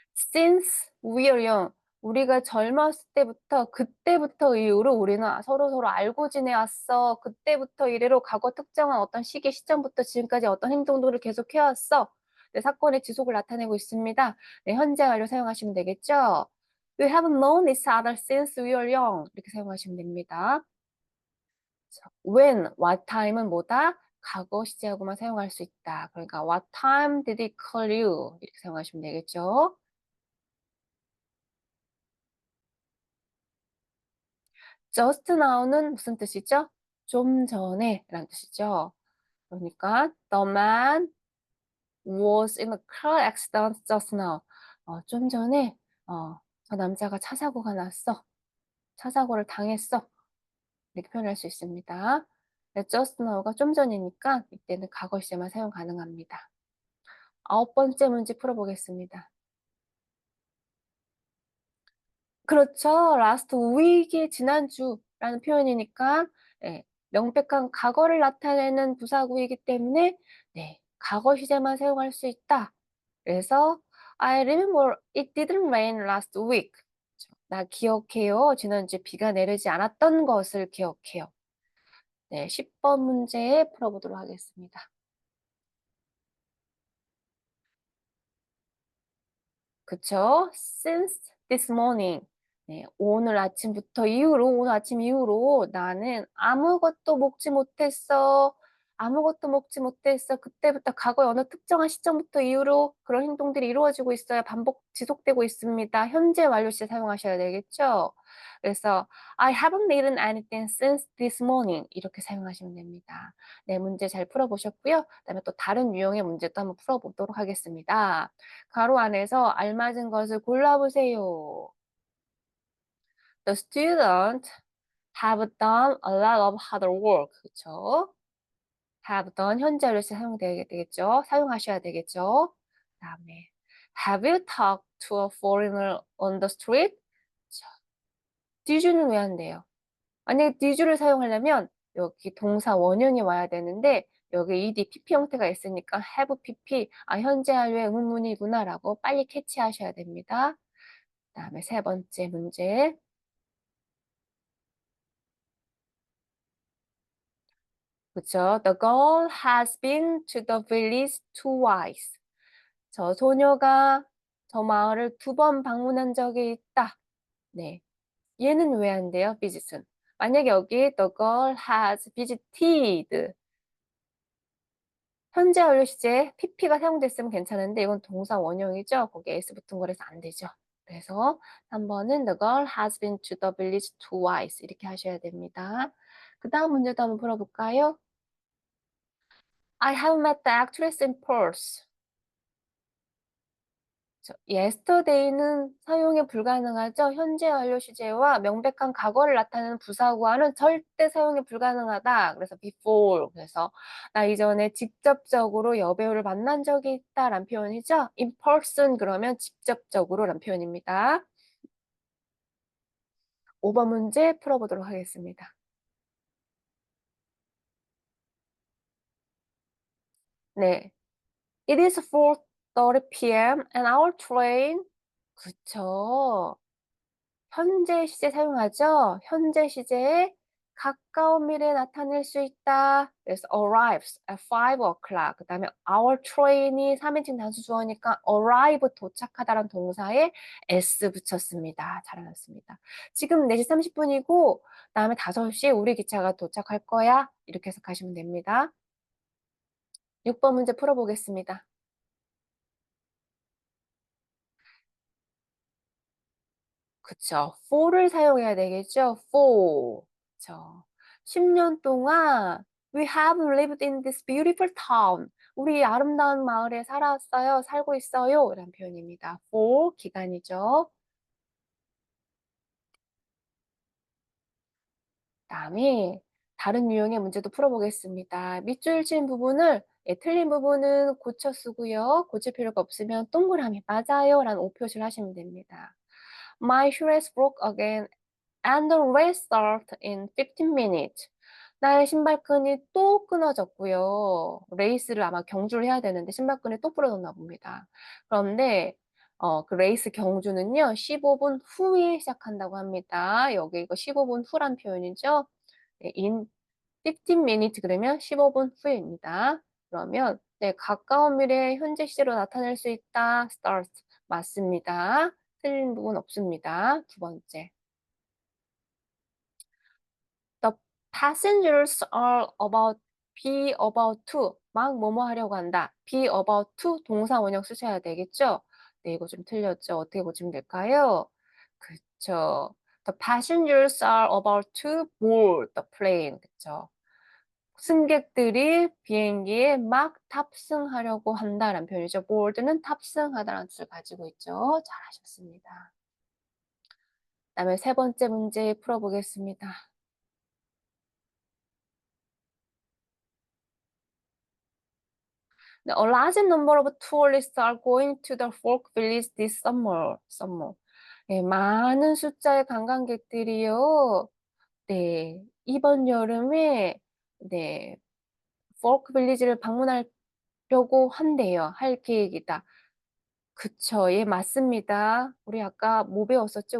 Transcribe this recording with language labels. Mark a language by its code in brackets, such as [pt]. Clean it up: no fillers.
[en] Since we are young, [ko] 우리가 젊었을 때부터 그때부터 이후로 우리는 서로서로 알고 지내왔어. 그때부터 이래로 과거 특정한 어떤 시기 시점부터 지금까지 어떤 행동들을 계속해 왔어. 네, 사건의 지속을 나타내고 있습니다. 네, 현재 완료 사용하시면 되겠죠. [en] We have known each other since we were young. [ko] 이렇게 사용하시면 됩니다. 자, when, what time은 뭐다? 과거 시제하고만 사용할 수 있다. [en] 그러니까 what time did he call you? [ko] 이렇게 사용하시면 되겠죠. just now는 무슨 뜻이죠? 좀 전에 라는 뜻이죠. [en] 그러니까 the man was in a car accident just now. [ko] 좀 전에 저 남자가 차 사고가 났어. 차 사고를 당했어. 이렇게 표현할 수 있습니다. 네, just now가 좀 전이니까 이때는 과거 시제만 사용 가능합니다. 9번째 문제 풀어보겠습니다. 그렇죠. last week이 지난주라는 표현이니까 예, 명백한 과거를 나타내는 부사구이기 때문에 네, 과거 시제만 사용할 수 있다. [en] 그래서 I remember it didn't rain last week. [ko] 나 기억해요. 지난주에 비가 내리지 않았던 것을 기억해요. 네, 10번 문제 풀어보도록 하겠습니다. [en] 그쵸? Since this morning. [ko] 네, 오늘 아침 이후로 나는 아무것도 먹지 못했어. 아무것도 먹지 못했어. 그때부터 과거의 어느 특정한 시점부터 이후로 그런 행동들이 이루어지고 있어요. 지속되고 있습니다. 현재 완료 시 사용하셔야 되겠죠? [en] 그래서 I haven't eaten anything since this morning. [ko] 이렇게 사용하시면 됩니다. 네, 문제 잘 풀어보셨고요. 그다음에 또 다른 유형의 문제도 한번 풀어보도록 하겠습니다. 가로 안에서 알맞은 것을 골라보세요. The student [en] have done a lot of hard work. [ko] 그쵸? have done 현재 완료 시 되겠죠? 사용하셔야 되겠죠? [en] 그다음에 have you talked to a foreigner on the street? [ko] 자, did you는 왜 안 돼요? 만약에 did you를 사용하려면 여기 동사 원형이 와야 되는데 여기 ed, pp 형태가 있으니까 have pp, 아 현재 완료의 의문문이구나라고 빨리 캐치하셔야 됩니다. 그다음에 세 번째 문제. 그쵸? [en] The girl has been to the village twice. [ko] 저 소녀가 저 마을을 두 번 방문한 적이 있다. 네. 얘는 왜 안 돼요? visit은. 만약에 여기 the girl has visited 현재 완료 시제 pp가 사용됐으면 괜찮은데 이건 동사 원형이죠. 거기에 s 붙은 거라서 안 되죠. 그래서 3번은 [en] the girl has been to the village twice [ko] 이렇게 하셔야 됩니다. 그 다음 문제도 한번 풀어볼까요? [en] I have met the actress in Perth. [ko] yesterday는 사용이 불가능하죠. 현재 완료 시제와 명백한 과거를 나타내는 부사구와는 절대 사용이 불가능하다. 그래서 before. 그래서 나 이전에 직접적으로 여배우를 만난 적이 있다라는 표현이죠. in person 그러면 직접적으로라는 표현입니다. 5번 문제 풀어보도록 하겠습니다. [en] 네. It is 4:30 p.m. and our train. [ko] 그쵸. 현재 시제 사용하죠? 현재 시제에 가까운 미래에 나타낼 수 있다. [en] 그래서 arrives at 5 o'clock. [ko] 그 다음에 our train이 3인칭 단수 주어니까 arrive 도착하다라는 동사에 s 붙였습니다. 잘하셨습니다. 지금 4시 30분이고 그다음에 5시에 우리 기차가 도착할 거야. 이렇게 해석하시면 됩니다. 6번 문제 풀어보겠습니다. 그쵸. for를 사용해야 되겠죠. for. 그쵸. 10년 동안 [en] we have lived in this beautiful town. [ko] 우리 아름다운 마을에 살았어요. 살고 있어요. 이런 표현입니다. for 기간이죠. 그다음에 다른 유형의 문제도 풀어보겠습니다. 밑줄 친 부분을 틀린 부분은 고쳐 쓰고요. 고칠 필요가 없으면 동그라미 맞아요. 라는 오표시를 하시면 됩니다. [en] My shoelace broke again and the race starts in 15 minutes. [ko] 나의 신발끈이 또 끊어졌고요. 레이스를 아마 경주를 해야 되는데 신발끈이 또 부러졌나 봅니다. 그런데 그 레이스 경주는요. 15분 후에 시작한다고 합니다. 여기 이거 15분 후란 표현이죠. 네, in 15 minutes 그러면 15분 후입니다. 그러면 네, 가까운 미래에 현재 시제로 나타낼 수 있다. start 맞습니다. 틀린 부분 없습니다. 두 번째. [en] The passengers are about be about to [ko] 막 뭐뭐 하려고 한다. be about to 동사 원형 쓰셔야 되겠죠? 네, 이거 좀 틀렸죠? 어떻게 고치면 될까요? 그쵸. [en] The passengers are about to board the plane. [ko] 그쵸. 승객들이 비행기에 막 탑승하려고 한다라는 표현이죠. board는 탑승하다라는 뜻을 가지고 있죠. 잘하셨습니다. 그다음에 세 번째 문제 풀어보겠습니다. [en] A large number of tourists are going to the folk village this summer. [ko] 네, 많은 숫자의 관광객들이요. 네, 이번 여름에 네, folk village를 방문하려고 한대요. 할 계획이다. 그쵸. 예, 맞습니다. 우리 아까 뭐 배웠었죠?